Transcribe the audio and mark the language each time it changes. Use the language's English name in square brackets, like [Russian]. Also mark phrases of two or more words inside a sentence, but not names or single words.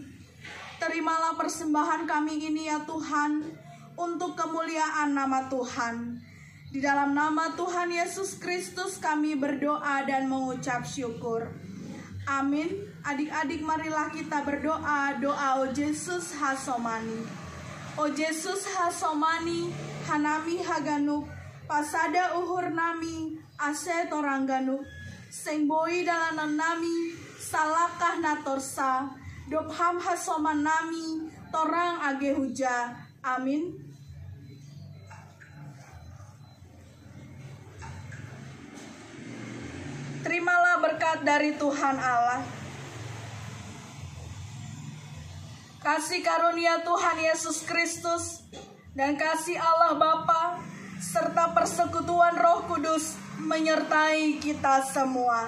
[Indonesian] Terimalah persembahan kami ini ya Tuhan, untuk kemuliaan nama Tuhan. Di dalam nama Tuhan Yesus Kristus kami berdoa dan mengucap syukur. Amin. Adik-adik marilah kita berdoa doa O Yesus Hasomani. [Simeulue] O Yesus Hasomani, Hanami Haganuk, Pasada Uhur Nami, Ase Torangganuk, Sengboi dalanan nami, Salakah Natorsa, Dobham Hasoman nami, Torang Age Huja. Amin. [Indonesian] Terimalah berkat dari Tuhan Allah. Kasih karunia Tuhan Yesus Kristus dan kasih Allah Bapa serta persekutuan Roh Kudus menyertai kita semua.